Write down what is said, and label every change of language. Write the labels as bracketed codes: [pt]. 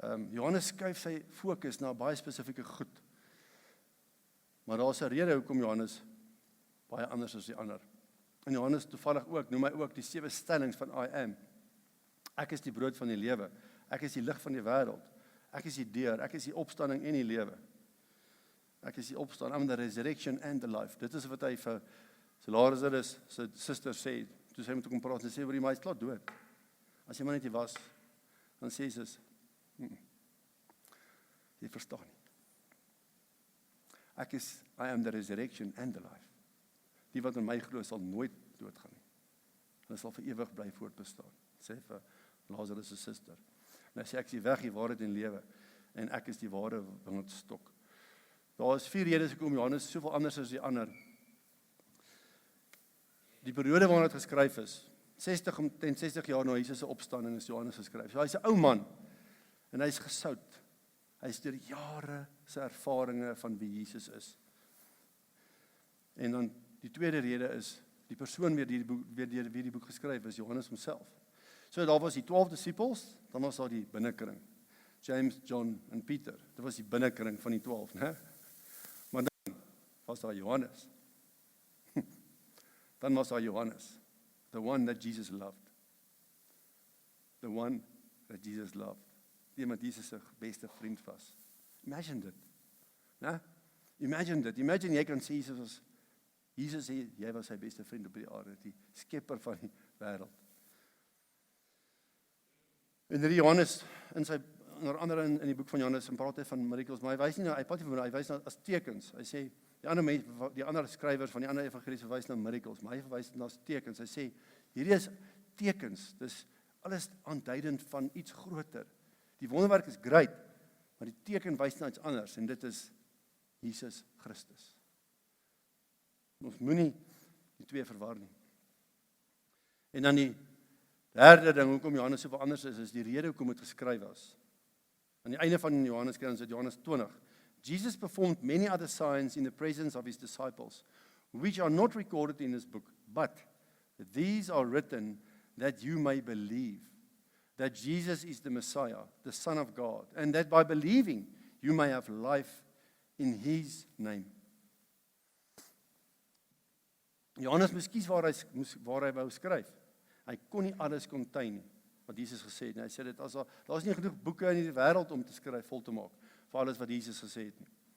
[af] Johannes skuif sy fokus na baie spesifieke goed. Maar daar's 'n rede hoekom Johannes baie anders as die ander. En Johannes toevallig ook, noem hy ook die 7 stellings van [en] I am. [af] Ek is die brood van die lewe. Ek is die lig van die wêreld. Ek is die deur. Ek is die opstanding en die lewe. Ek is die opstanding, [en] I'm the resurrection and the life. [af] Dit is wat hy vir Lazarus sy suster sê, toe sy met hom praat, en sê, maar hy is klaar dood. As jy maar net hier was, dan sê Jesus, jy verstaan nie. [en] I am the resurrection and the life. [af] Die wat in my glo sal nooit doodgaan nie. Hulle sal vir ewig bly voortbestaan, sê vir Lazarus se suster. En hy sê, ek is die weg, die waarheid en lewe, en ek is die ware wingerdstok. Daar is 4 redes hoekom Johannes soveel anders as die ander. Die periode waarin dit geskryf is, 60 jaar na Jesus se opstanding is Johannes geskryf. So hy's 'n ou man, en hy's gesout. Hy's deur jare se ervarings van wie Jesus is. En dan die tweede rede is, die persoon wie die boek geskryf is, Johannes homself. So daar was die 12 disippels, dan was daar die binnekring. James, John en Peter. Dit was die binnekring van die 12, né? Maar dan was daar Johannes. Dan was daar Johannes, [en] the one that Jesus loved. The one that Jesus loved. [af] Die met Jesus se beste vriend was. Imagine dit. Né? Imagine dit. Imagine jy kan sê Jesus sê jy was sy beste vriend op die aarde, die skepper van die wêreld. En Johannes onder andere in die boek van Johannes praat hy van miracles, maar hy wys na as tekens. Hy sê die ander skrywers van die ander evangelies verwys na miracles, maar hy verwys na tekens. Hy sê hierdie is tekens. Dis alles aanduidend van iets groter. Die wonderwerk is great, maar die teken wys na iets anders en dit is Jesus Christus. Ons moenie die twee verwar nie. En dan die derde ding hoekom Johannes so anders is die rede hoekom dit geskryf was. Aan die einde van Johannes kry ons uit Johannes 20. [en] Jesus performed many other signs in the presence of his disciples, which are not recorded in this book, but these are written that you may believe that Jesus is the Messiah, the Son of God, and that by believing you may have life in his name. [af] Johannes moes kies waar hy wou skryf. Hy kon nie alles contain nie, wat Jesus gesê het. En hy sê dit as daar's nie genoeg boeke in die wêreld om te skryf vol te maak vir alles wat Jesus gesê het nie.